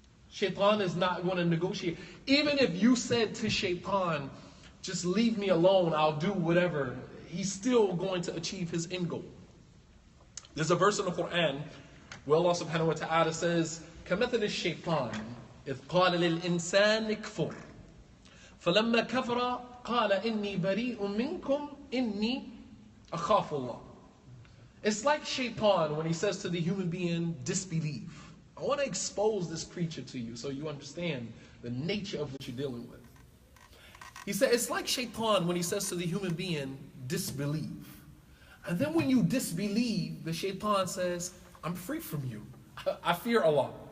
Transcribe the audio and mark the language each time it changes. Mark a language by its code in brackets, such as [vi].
[en] Shaitan is not going to negotiate. Even if you said to Shaitan, just leave me alone, I'll do whatever, he's still going to achieve his end goal. There's a verse in the Quran where Allah subhanahu wa ta'ala says, [ar] كَمَثَلِ الشَّيْطَانِ إِذْ قَالَ لِلْإِنسَانِ اكْفُرْ فَلَمَّا كَفَرَ قال إني بريء منكم إني أخاف الله. [en] It's like Shaitan when he says to the human being, disbelieve. I want to expose this creature to you so you understand the nature of what you're dealing with. He said, it's like Shaitan when he says to the human being, disbelieve. And then when you disbelieve, the Shaitan says, I'm free from you. I fear Allah.